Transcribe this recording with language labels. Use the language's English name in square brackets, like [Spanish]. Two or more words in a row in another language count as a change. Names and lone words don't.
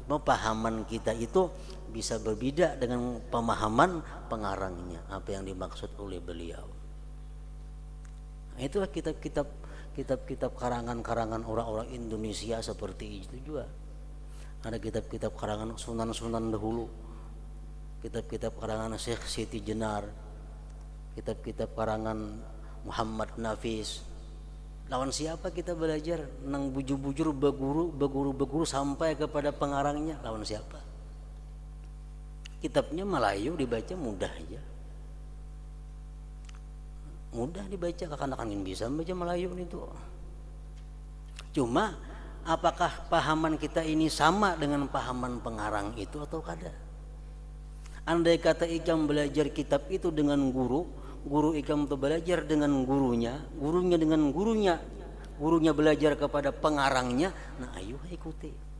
[Indonesian] Pemahaman kita itu bisa berbeda dengan pemahaman pengarangnya, apa yang dimaksud oleh beliau. Nah, itulah kitab-kitab karangan-karangan orang-orang Indonesia seperti itu juga. Ada kitab-kitab karangan sunan-sunan dahulu, kitab-kitab karangan Syekh Siti Jenar, kitab-kitab karangan Muhammad Nafis. [Banjar] Lawan siapa kita belajar? Nang bujur-bujur beguru sampai kepada pengarangnya. Lawan siapa? [Indonesian] Kitabnya Melayu, dibaca mudah aja. Mudah dibaca, kakan-kakan bisa baca Melayu itu. [Banjar] Cuma apakah pahaman kita ini sama dengan pahaman pengarang itu atau kada? Andai kata ikam belajar kitab itu dengan guru ikam itu belajar dengan gurunya dengan gurunya belajar kepada pengarangnya, nah ayo ikuti.